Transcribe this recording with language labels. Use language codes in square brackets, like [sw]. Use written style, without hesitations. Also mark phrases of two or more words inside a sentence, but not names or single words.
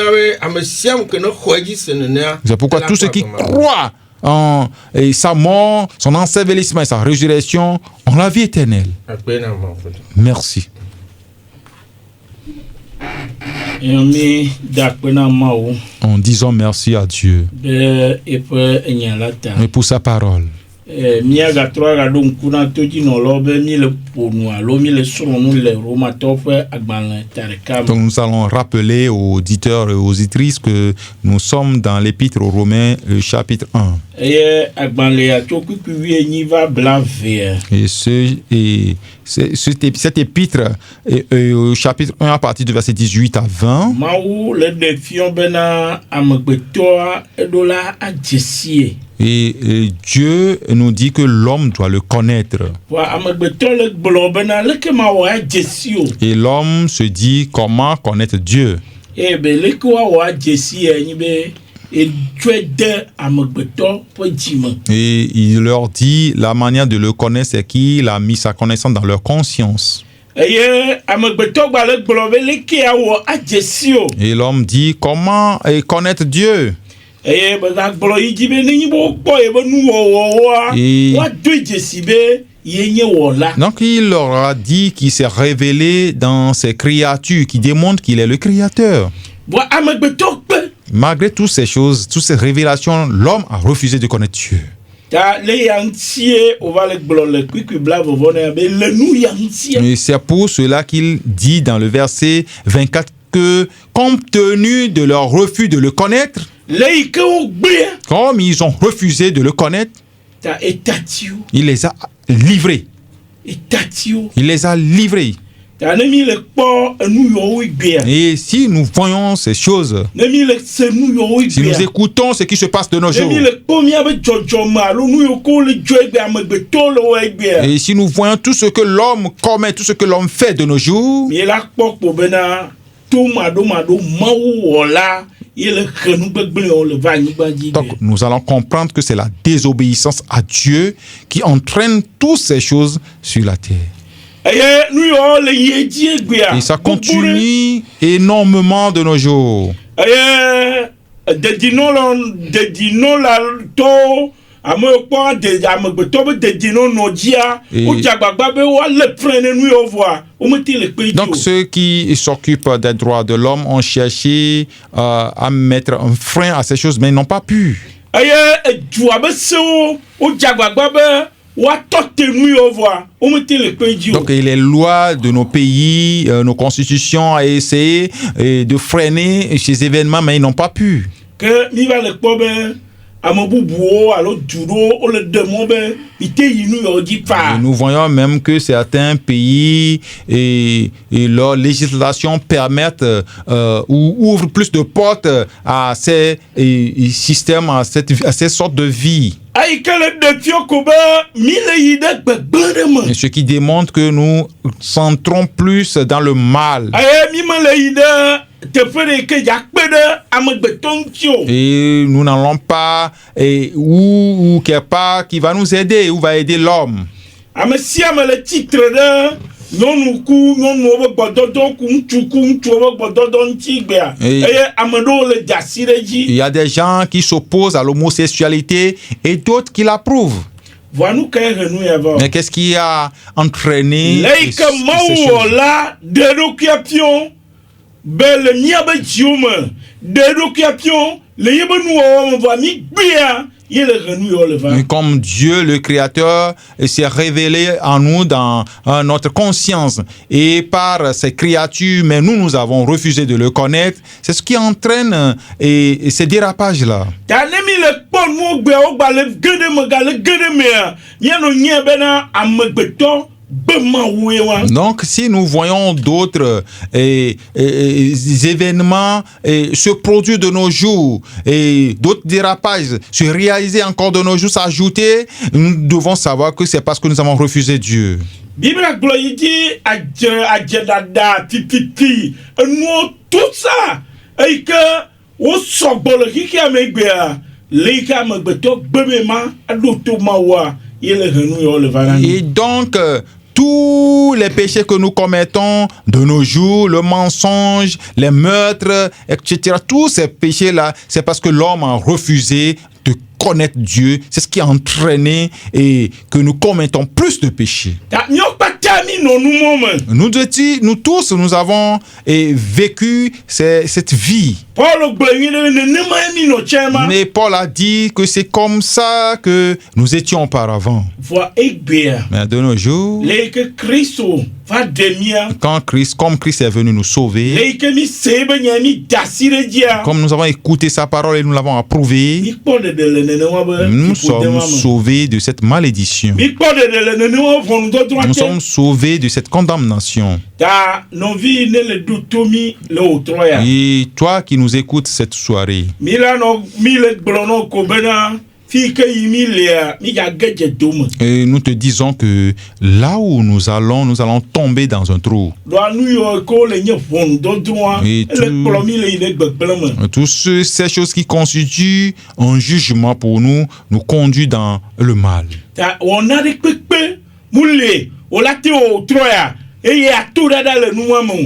[fr] C'est pourquoi tous ceux qui croient en sa mort, son ensevelissement et sa résurrection ont la vie éternelle. Merci. On En disant merci à Dieu [ee] be eƒe enya la ta. [fr] et pour sa parole. [ee] Míagatrɔ aɖo ŋku na todzinɔlawo be míle ƒonu alo míle srɔ̃nu le Romatɔwo ƒe agbalẽ ta ɖeka [fr] Donc [ee] me. [fr] nous allons rappeler aux auditeurs et aux auditrices que nous sommes dans l'épître aux Romains, le chapitre 1. [ee] Eye agbalẽa tso kpikpi 18 va bla vea. [fr] Et cet épître, au chapitre 1 à partir du verset 18 à 20, [ee] Mawu le ɖe fiɔ bena amegbetɔa eɖo la adze sie. [fr] et Dieu nous dit que l'homme doit le connaître. [ee] Wa amegbetɔ le gblɔ bena leke mawɔ adze si o. [fr] Et l'homme se dit comment connaître Dieu. [ee] Eye be leke woawɔ adze sie nyi be etsɔe de amegbetɔ ƒe dzime. [fr] Et il leur dit la manière de le connaître, c'est qu'il a mis sa connaissance dans leur conscience. [ee] Eye amegbetɔ gba le gblɔ be leke awɔ adze si o. [fr] Et l'homme dit comment connaître Dieu. [ee] Eye bega gblɔ yi dzi be nenyi be wokpɔ ye be nuwɔwɔwoa [fr] Et- [ee] woadoe dzesi be ye nye wɔla. [fr] Donc il leur a dit qu'il s'est révélé dans ses créatures, qui démontrent qu'il est le créateur. [ee] Bɔn amegbetɔ gbe [fr] Malgré toutes ces choses, toutes ces révélations, l'homme a refusé de connaître Dieu. [ee] ta le ya ŋutie wova le gblɔ le kpikpi bla vɔvɔ ne be le nu ya ŋutie. [fr] Et c'est pour cela qu'il dit dans le verset 24 que, compte tenu de leur refus de le connaître, [ee] Le yi ke wogbea [fr] comme ils ont refusé de le connaître, [ee] ta etatiwo [fr] il les a livrés. [ee] etatiwo [fr] Il les a livrés. [ee] ta ne mi le kpɔ enu yɔwo gbea [fr] Et si nous voyons ces choses, [ee] ne mi le se nu yɔwo [fr] si nous [ee] gbea [fr] écoutons ce qui se passe de nos [ee] ne [fr] jours, [ee] mi le kpɔ miabe dzɔdzɔme alo nu yiwo ke wole dzɔ gbea amegbetɔwo le wo gbea [fr] et si nous voyons tout ce que l'homme commet, tout ce que l'homme fait de nos jours, [ee] mi la kpɔ kpo bena to maɖomaɖo mawu wɔla ye le xe nu gbegblẽwo le va anyigba dzi [fr] donc [ee] gbea. [fr] nous allons comprendre que c'est la désobéissance à Dieu qui entraîne toutes ces choses sur la terre. [ee] Eye nu yiwo le yie dzi gbea [fr] Et ça [ee] gbogbo ɖe. [fr] continue énormément de nos jours. [ee] Eye dedinɔlatɔwo ame yiwo kpɔ amegbetɔ be dedinɔ nɔ dzia [fr] Et- [ee] wodze agbagba be woalé frein ne nu yiwo vɔa womete le kpe dzi [fr] Donc [ee] o. [fr] ceux qui s'occupent des droits de l'homme ont cherché à mettre un frein à ces choses, mais ils n'ont pas pu. [ee] Eye edua be sewo wodze agbagba be woatɔ te nu yiwo vɔa womete le kpe dzi o. [fr] Donc et les lois de nos pays, nos constitutions ont essayé de freiner ces événements, mais ils n'ont pas pu. [ee] Ke mi va le kpɔ be ame bubuwo alo du ɖewo wole de mɔ be ite yi nu yiwo dzi [fr] Et [ee] paa. [fr] nous voyons même que certains pays et leur législation permettent ou ouvrent plus de portes à ces systèmes, à ces sortes de vie. [ee] Ayi ke le ɖe fio ko be mi le yi ɖe gbegblẽ ɖe me. [fr] Et ce qui démontre que nous centrons plus dans le mal. [ee] Aye mi me le yi ɖe teƒe ɖe ke dza kpe ɖe amegbetɔ ŋuti o. [fr] Et nous n'allons pas ou quelque part qui va nous aider, ou va aider l'homme. [ee] Ame sia ame le tsitre ɖe nyɔnu ku nyɔnuwo be gbɔdɔdɔ ku ŋutsuwo be gbɔdɔdɔ ŋuti gbea. [fr] Et- [ee] Eye ame ɖewo le dze asi ɖe [fr] Il [ee] dzi. [fr] y a des gens qui s'opposent à l'homosexualité et d'autres qui l'approuvent. [ee] Voa nu ka ye he nu ya va o. [fr] Mais qu'est-ce qui a entraîné [ee] Le yi ke [fr] ces [ee] Mawu [fr] choses? [ee] wɔ la ɖe eɖokui piɔ be le míabe dziwo me ɖe eɖokui piɔ le yebe nuwɔwɔ me voa mi gbea ye le he nu yiwo le va. [fr] Et comme Dieu, le Créateur, s'est révélé en nous dans notre conscience et par ses créatures, mais nous avons refusé de le connaître, c'est ce qui entraîne ces dérapages-là. [ee] Ta ne mi le kpɔ nuwo gbea wo gba le ge ɖe me gale ge ɖe mea míanɔ nyia bena amegbetɔ be Mawue wa. [fr] Donc, si nous voyons d'autres événements se produire de nos jours et d'autres dérapages se réaliser encore de nos jours, s'ajouter, nous devons savoir que c'est parce que nous avons refusé Dieu. [ee] Biblia gblɔ yi dzi adzeɖaɖa tititi enuwo [fr] tout ça [ee] eyi ke wo sɔgbɔ le xixea me gbea le yi ke amegbetɔ gbe me ma aɖo to Mawua ye le he nu yiwo le va na [fr] Et donc, tous les péchés que nous commettons de nos jours, le mensonge, les meurtres, etc., tous ces péchés-là, c'est parce que l'homme a refusé de connaître Dieu. C'est ce qui a entraîné et que nous commettons plus de péchés. [ee] ta míawo kpata mi nɔ numɔ me. [fr] Nous tous, nous avons vécu cette vie. [ee] Paul gblẽ ɖe nenema mi nɔ tsɛ ma. [fr] Mais Paul a dit que c'est comme ça que nous étions auparavant. [ee] Vɔ egbea. [fr] Mais de nos jours, [ee] Le yi ke Kristo va ɖe mía. [fr] comme Christ est venu nous [ee] Le [fr] sauver, [ee] yi ke mi se be nya mi da asi ɖe dzia. [fr] comme nous avons écouté sa parole et nous l'avons approuvée, [ee] Mi kpɔ ɖeɖe le nenema be. [fr] nous [ee] ƒode [fr] sommes [ee] ma me. [fr] sauvés de cette malédiction. [ee] Mi kpɔ ɖeɖe le nenema ʋɔnudɔdrɔ̃a [fr] Nous [ee] te. [fr] sommes sauvés de cette condamnation. [ee] Ta nɔvi ne le ɖo to mi le wòtrɔ ya. [fr] Et toi qui nous écoutes cette soirée, [ee] Mi la nɔ mi le gblɔ nɔ ko bena fi ke yi mi lea mi dza ge dze dome. [fr] et nous te disons que là où nous allons tomber dans un trou. [ee] Ɖoa nu yiwo ke le nye ʋɔnudɔdrɔ̃a [fr] Et [ee] ele [fr] tout- [ee] kplɔ mi le yi ɖe gbegblẽ me. [fr] Ces choses qui constituent un jugement pour nous, nous conduisent dans le mal. [ee] Ta wɔna ɖe kpekpe mu le wòla te wòtrɔ ya eye ato ɖaɖa le nua me o.